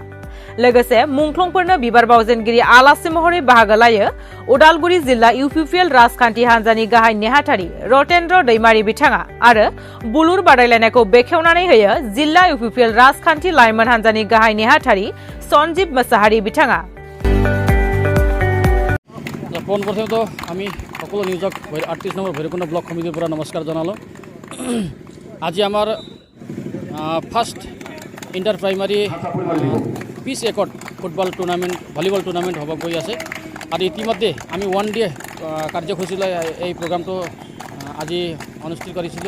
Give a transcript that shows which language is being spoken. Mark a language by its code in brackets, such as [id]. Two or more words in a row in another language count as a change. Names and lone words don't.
[brx] लोगोसे मुंख्लंफोरनो बिबार बावजेनगिरि आलासि महरै बाहागो लायो उदालगुरि जिल्ला इउपिपिएल राजखान्थि हानजानि गाहाय नेहाथारि रतेन्द्र दैमारी बिथाङा आरो बुलुर बादायलायनायखौ बेखेवनानै होयो जिल्ला इउपिपिएल राजखान्थि लाइमोन हानजानि गाहाय नेहाथारि सन्जीब मोसाहारि बिथाङा। [as] পোনপ্ৰথমে আমি সকলো নিউজক 38 নম্বৰ ভৈৰৱকুণ্ড ব্লক কমিটিৰ পৰা নমস্কাৰ জনালোঁ। আজি আমাৰ [en] first inter primary peace accord football tournament volleyball tournament [as] হ'ব গৈ আছে আৰু ইতিমধ্যে আমি 1 ডে কাৰ্যসূচী লৈ এই প্ৰগ্ৰামটো আজি অনুষ্ঠিত কৰিছিলোঁ।